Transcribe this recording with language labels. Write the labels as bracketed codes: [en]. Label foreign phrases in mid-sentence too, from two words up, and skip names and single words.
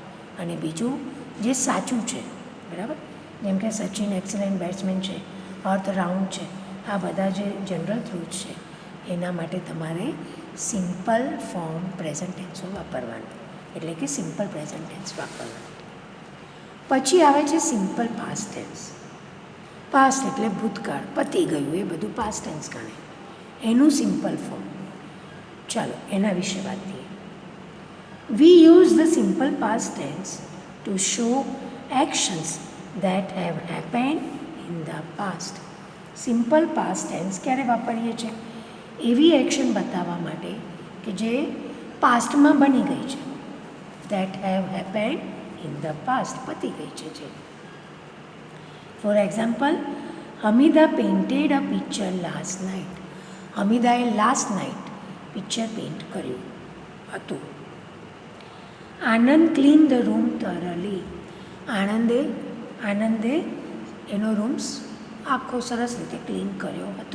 [gu] અને બીજું જે સાચું છે, બરાબર, જેમ કે સચિન એક્સલન્ટ બેટ્સમેન છે, અર્થ રાઉન્ડ છે, આ બધા જે [en] general truth [gu] છે એના માટે તમારે [en] simple form [gu] પ્રેઝન્ટ ટેન્સમાં વાપરવાનું, એટલે કે [en] simple present tense [gu] વાપરવાનું. પછી આવે છે [en] simple past tense. [gu] પાસ્ટ એટલે ભૂતકાળ, પતી ગયું, એ બધું [en] past tense [gu] ગણે. એનું [en] simple form, [gu] ચાલો એના વિશે વાત કરીએ. [en] We use the simple past tense to show actions that have happened in the past. simple past tense [gu] ક્યારે વાપરીએ છીએ? એવી એક્શન બતાવવા માટે કે જે પાસ્ટમાં બની ગઈ છે. [en] that have happened in the past, [gu] પતી ગઈ છે જે. [en] For example, Hamida painted a picture last night. [gu] હમીદાએ [en] last night [gu] પિક્ચર પેઇન્ટ કર્યું હતું. [en] Anand clean the room thoroughly. [gu] આનંદે એનો રૂમ્સ આખો સરસ રીતે ક્લીન કર્યો હતો.